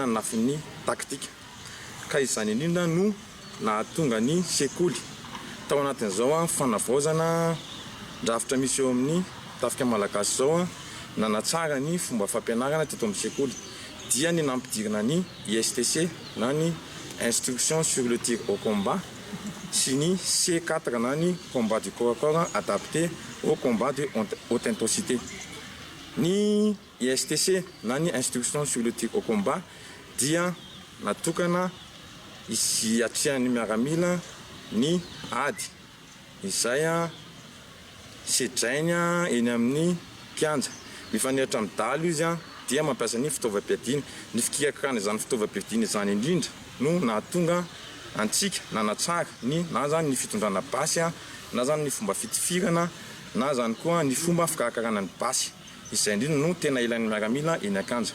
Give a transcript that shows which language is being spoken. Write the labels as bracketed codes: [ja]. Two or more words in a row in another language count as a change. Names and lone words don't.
[mg] amin'ny lafin'ny taktika ka izany indrindra no nahatonga ny sekoly tao anatin'izao fanavaozana drafitra misy eo amin'ny tafika malagasy zao nanatsara ny fomba fampianarana teto amin'ny sekoly dia ny nampidirina ny ISTC na ny [fr] instruction sur le tir au combat [mg] sy ny C4 na ny [fr] combat du corps à corps adapté au combat de haute intensité. [mg] Ny ISTC na ny [fr] instruction sur le tir au combat [mg] dia natokana hiatrihan'ny miaramila ny ady izay sedrainy eny amin'ny kianja mifanehitra amin'ny dalo izy dia mampiasa ny fitaovam-piadiana ny fikikakana izany fitaovam-piadiana izany indrindra no nahatonga antsika nanatsara ny na zany ny fitondrana basy na zany ny fomba fitifirana na zany koa ny fomba fikarakarana ny basy izay indrindra no tena ilain'ny miaramila eny Ankanja.